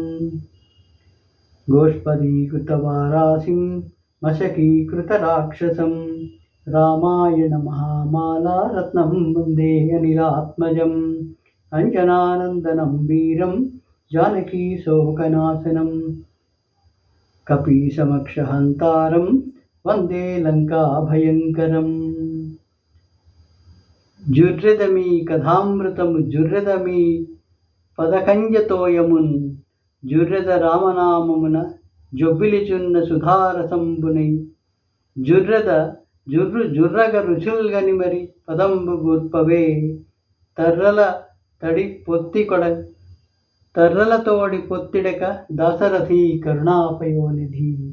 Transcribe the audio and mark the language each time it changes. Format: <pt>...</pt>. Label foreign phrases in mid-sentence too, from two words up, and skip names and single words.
<sa>गोष्पदीकृतवारासिं मशकीकृतराक्षसं रामायण महामाला रत्नं वन्दे अनिलात्मजम्. अञ्जनानन्दनं वीरं जानकी शोकनाशनं कपीशमक्षहन्तारं वन्दे लङ्काभयङ्करम्.</sa> <te>జుర్రెదమి కథామృతము జుర్రెదమి పదకంజతోయమున్ జుర్రెద రామనామమున జొబ్బిలిచున్న సుధారసంబునై జుర్రెద జుర్రు జుర్రగ రుచుల్గని మరి పదంబు గుర్పవే తర్రల తడి పొత్తి కొడ తర్రల తోడి పొత్తిడక దాసరథి కరుణాపయోనిధి.</te>